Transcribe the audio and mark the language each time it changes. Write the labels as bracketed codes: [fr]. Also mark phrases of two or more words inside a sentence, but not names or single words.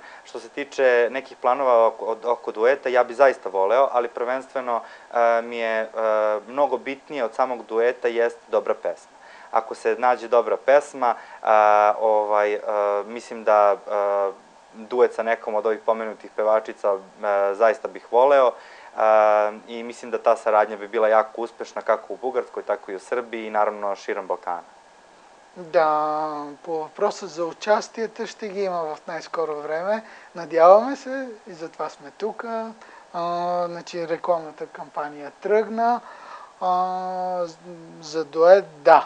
[sr] Što se tiče nekih planova oko dueta, ja bi zaista voleo, ali prvenstveno mi je mnogo bitnije od samog dueta jest dobra pesma. Ako se nađe dobra pesma, mislim da duet sa nekom od ovih pomenutih pevačica zaista bih voleo. I mislim da ta saradnja bi bila jako uspešна kako u Bugarskoj, tako и у Сърбии и наравно широм Балкана. [bg] Да, по въпроса за участията ще ги има в най-скоро време. Надяваме се и затова сме тук. Значи рекламната кампания тръгна. За дует, да.